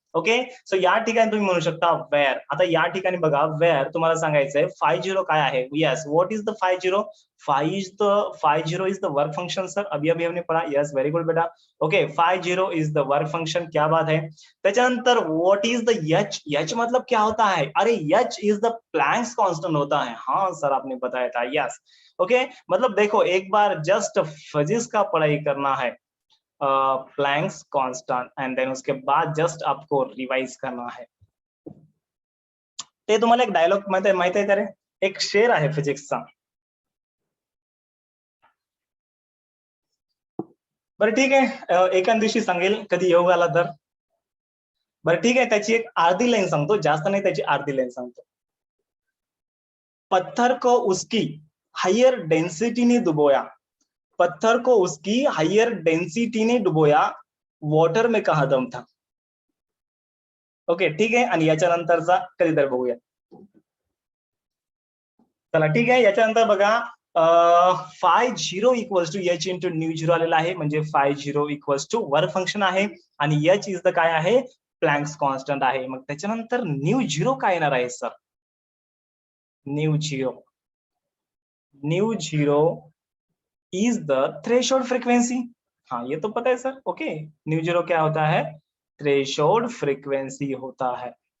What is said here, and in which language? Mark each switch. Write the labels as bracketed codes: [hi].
[mr] Okay, so या ठिकाणी तुम्ही म्हणू शकता वेअर. आता या ठिकाणी बघा वेअर तुम्हाला सांगायचंय 50 काय आहे. [en] Yes, what is the 50? 50 is the work function sir. [hi] अभी अभी हमने पढ़ा. [en] Yes, very good बेटा. Okay, 50 is the work function. [hi] क्या बात है. [mr] त्याच्यानंतर [en] What is the H. [hi] H मतलब क्या होता है? अरे H is the Planck's constant होता है. हाँ सर, आपने बताया था. यस, ओके, मतलब देखो एक बार जस्ट फिजिक्स का पढ़ाई करना है, प्लैंक्स कांस्टेंट, एंड देन उसके बाद जस्ट आपको रिवाइज करना है. [mr] ते तुम्हाला एक डायलॉग माहित आहे का रे? एक शेर आहे फिजिक्सचा. बरं ठीक आहे, एका दिवशी सांगेल कधी योग आला तर. बरं ठीक आहे, त्याची एक अर्धी लाईन सांगतो, जास्त नाही, त्याची अर्धी लाईन सांगतो. [hi] पत्थर को उसकी हायर डेंसिटी ने डुबोया, पत्थर को उसकी हायर डेंसिटी ने डुबोया, वॉटर में कहा दम था. [mr] ओके, ठीक आहे. आणि याच्यानंतरचा कधीतरी बघूया. चला ठीक आहे, याच्यानंतर बघा 50 equals to H into new zero आलेला आहे, म्हणजे 50 इक्वल्स टू वर्क फंक्शन आहे आणि एच इज द काय आहे, प्लँक्स कॉन्स्टंट आहे. मग त्याच्यानंतर न्यू झिरो काय येणार आहे sir? [en] Nu zero is the threshold frequency. [hi] हाँ, ये तो पता है सर. ओके, न्यू झिरो क्या होता है? थ्रेशोल्ड फ्रीक्वेंसी होता है.